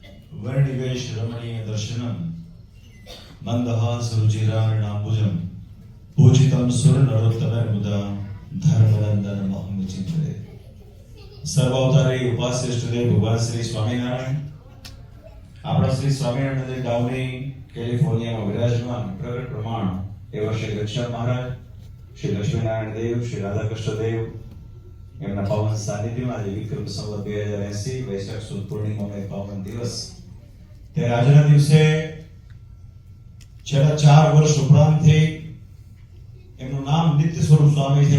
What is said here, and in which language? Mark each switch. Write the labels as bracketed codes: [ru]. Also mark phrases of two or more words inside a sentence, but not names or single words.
[sa] वर्णिवेश रमणीय दर्शनम मंदहास रुचिराणाम्बुजम पूजितम सुर नरोत्तम मुदा धर्मनंदन महम चिंतये। [gu] સર્વાવતારી ઉપાસ્ય ઇષ્ટદેવ ભગવાન શ્રી સ્વામિનારાયણ આપણા શ્રી સ્વામિનારાયણ ગામની કેલિફોર્નિયામાં વિરાજમાન પ્રગટ પ્રમાણ એવા શ્રી દક્ષિણ મહારાજ, શ્રી લક્ષ્મીનારાયણ દેવ, શ્રી રાધાકૃષ્ણ દેવ એમના પાવન સાનિધ્યમાં આજે વિક્રમ સંવત 2080 વૈશાખ સુદ પૂર્ણિમાનો પાવન દિવસ, ત્યારે આજના દિવસે છેલ્લા 4 વર્ષ ઉપરાંતથી એમનું નામ નિત્ય સ્વરૂપ સ્વામી છે.